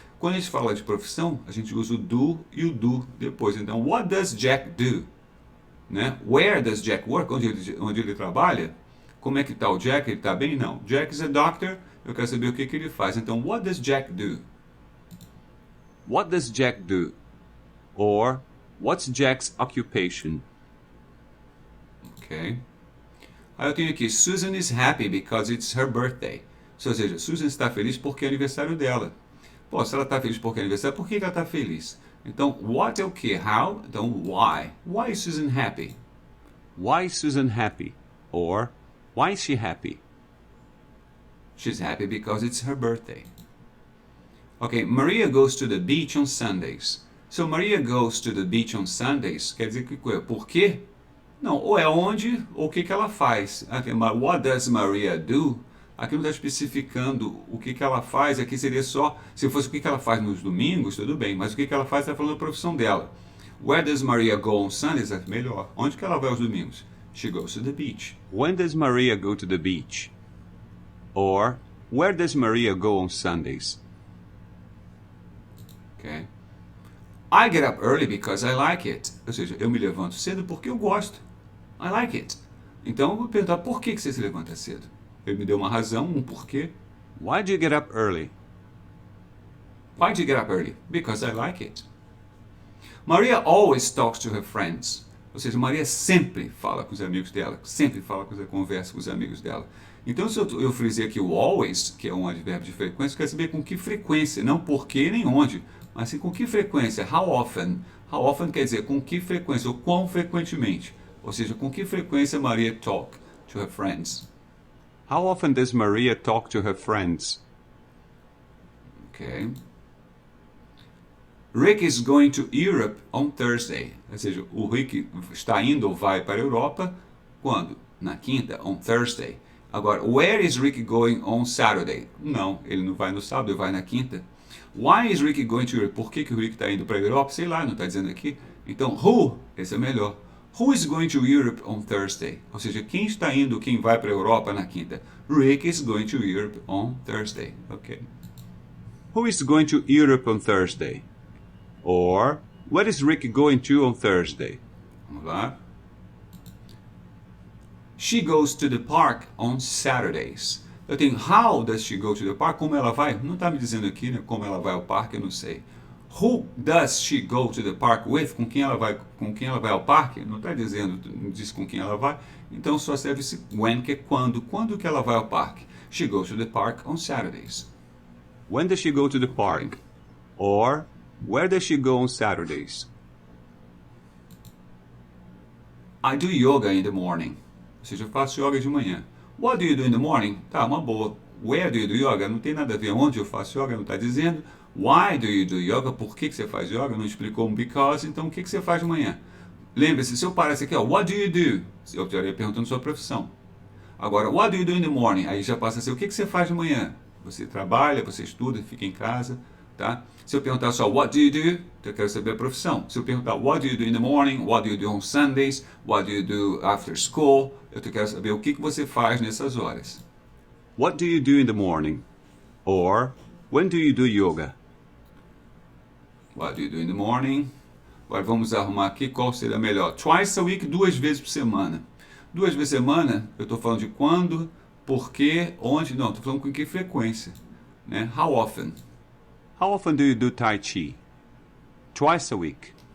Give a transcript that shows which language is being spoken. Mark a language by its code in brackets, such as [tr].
[pt] Quando a gente fala de profissão, a gente usa o do e o do depois. [en] Então, what does Jack do? Né? Where does Jack work? [pt] Onde ele trabalha? Como é que está o Jack? Ele está bem? Não. [en] Jack is a doctor. [pt] Eu quero saber o que ele faz. [en] Então, what does Jack do? What does Jack do? Or, what's Jack's occupation? Ok. [pt] Aí eu tenho aqui, [en] Susan is happy because it's her birthday. [pt] Ou seja, Susan está feliz porque é aniversário dela. Pô, se ela está feliz porque é aniversário, por que ela está feliz? [en] Então, what é o que? How? Então, why? Why is Susan happy? Why is Susan happy? Or, why is she happy? She's happy because it's her birthday. Ok, Maria goes to the beach on Sundays. So Maria goes to the beach on Sundays. [pt] Quer dizer que por quê? Não, ou é onde ou o que ela faz. [en] What does Maria do? [pt] Aqui não está especificando o que ela faz. Aqui seria só, se fosse o que ela faz nos domingos, tudo bem. Mas o que ela faz está falando da profissão dela. [en] Where does Maria go on Sundays? [pt] É melhor. Onde que ela vai aos domingos? [en] She goes to the beach. When does Maria go to the beach? Or, where does Maria go on Sundays? Okay. I get up early because I like it. [pt] Ou seja, eu me levanto cedo porque eu gosto. [en] I like it. [pt] Então eu vou perguntar por que você se levanta cedo. Ele me deu uma razão, um porquê. [en] Why do you get up early? Why do you get up early? Because I like it. Maria always talks to her friends. [pt] Ou seja, Maria sempre fala com os amigos dela, sempre conversa com os amigos dela. Então, se eu frisei aqui o always, que é um advérbio de frequência, eu quero saber com que frequência, não porquê nem onde, mas sim com que frequência, how often. How often quer dizer com que frequência, ou quão frequentemente. Ou seja, com que frequência Maria [en] talk to her friends. How often does Maria talk to her friends? Okay. Rick is going to Europe on Thursday. [pt] Ou seja, o Rick está indo ou vai para a Europa quando? Na quinta, on Thursday. [en] Agora, where is Rick going on Saturday? [pt] Não, ele não vai no sábado, ele vai na quinta. [en] Why is Rick going to Europe? [pt] Por que o Rick está indo para a Europa? Sei lá, não está dizendo aqui. Então, who? Esse é melhor. [en] Who is going to Europe on Thursday? [pt] Ou seja, quem está indo, quem vai para a Europa na quinta? [en] Rick is going to Europe on Thursday. Ok. Who is going to Europe on Thursday? Or, where is Rick going to on Thursday? [pt] Vamos lá. [en] She goes to the park on Saturdays. [pt] Eu tenho [en] how does she go to the park? [pt] Como ela vai? Não está me dizendo aqui, né? Como ela vai ao parque, eu não sei. [en] Who does she go to the park with? [pt] Com quem ela vai ao parque? Não está dizendo, não diz com quem ela vai. Então só serve esse when, que é quando. Quando que ela vai ao parque? [en] She goes to the park on Saturdays. When does she go to the park? Or, where does she go on Saturdays? I do yoga in the morning. [pt] Ou seja, eu faço yoga de manhã. [en] What do you do in the morning? [pt] Tá, uma boa. [en] Where do you do yoga? [pt] Não tem nada a ver onde eu faço yoga, não está dizendo. [en] Why do you do yoga? [pt] Por que você faz yoga? Não explicou um because, então o que você faz de manhã? Lembre-se, se eu parasse aqui, ó, [en] what do you do? [pt] Eu estaria perguntando sua profissão. Agora, what do you do in the morning? Aí já passa a ser, o que você faz de manhã? Você trabalha, você estuda, fica em casa, tá? Se eu perguntar só, [en] what do you do? [pt] Eu quero saber a profissão. [en] Se eu perguntar, what do you do in the morning? What do you do on Sundays? What do you do after school? [pt] Eu quero saber o que você faz nessas horas. [en] What do you do in the morning? Or, when do you do yoga? What do you do in the morning? [pt] Agora vamos arrumar aqui qual seria melhor. [en] Twice a week, [pt] 2 vezes por semana. 2 vezes por semana, eu estou falando de quando, por quê, onde, não, estou falando com que frequência. [en] Né? How often? How often do you do Tai Chi? Twice a week.